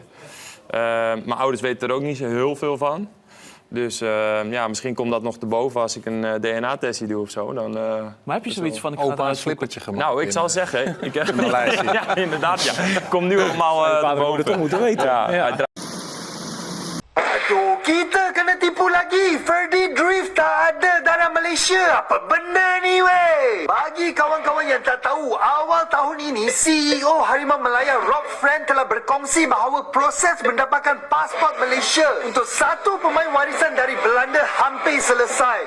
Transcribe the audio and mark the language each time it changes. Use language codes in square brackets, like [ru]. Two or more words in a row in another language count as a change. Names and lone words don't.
[nl] Mijn ouders weten er ook niet zo heel veel van. Dus ja, misschien komt dat nog te boven als ik een DNA-testje doe of zo. Dan, Maar heb je zoiets van, ik ga het Opa een uitzoeken? slippertje gemaakt. nou, ik zal zeggen... Ik heb ja, inderdaad, ja. Komt nu allemaal te boven. toch moeten weten. Ja, [ms] Aduh, kita kena tipu lagi. Ferdy Drift tak ada dalam Malaysia. Apa benda ni, weh? Bagi kawan-kawan yang tak tahu, awal tahun ini, CEO Harimau Malaya Rob Friend telah berkongsi bahawa proses mendapatkan pasport Malaysia untuk satu pemain warisan dari Belanda hampir selesai.